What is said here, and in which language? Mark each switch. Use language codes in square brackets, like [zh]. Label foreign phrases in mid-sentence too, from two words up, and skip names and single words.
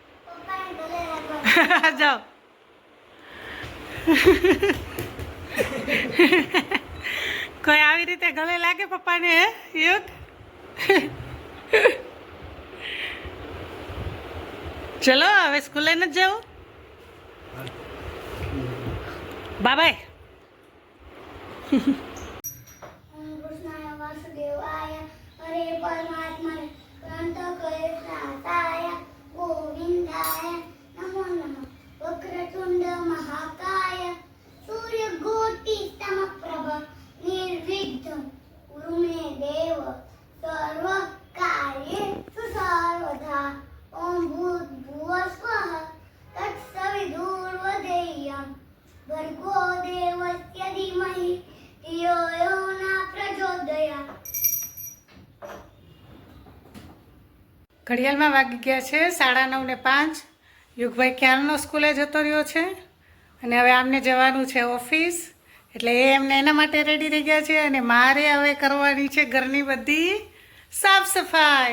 [gu] જાઓ. કોઈ આવી રીતે ગળે લાગે પપ્પાને? હે યોગ? ચલો હવે સ્કૂલે નથી જવું. બાય. [sa] हरे परमात्मने ग्रंथकर्ताय गोविंदाय नमो नमः वक्रतुंड महाकाय सूर्यकोटि समप्रभ निर्विघ्नं कुरु मे देव सर्व कार्येषु सर्वदा ओम भूर्भुवः स्वः तत्सवितुर्वरेण्यं भर्गो देवस्य धीमहि धियो यो न प्रचोदयात्. [gu] ઘડિયાળમાં વાગી ગયા છે 9:30. યુગભાઈ ક્યારનો સ્કૂલે જતો રહ્યો છે અને હવે આમને જવાનું છે ઓફિસ, એટલે એ એમને એના માટે રેડી થઈ ગયા છે. અને મારે હવે કરવાની છે ઘરની બધી સાફ સફાઈ.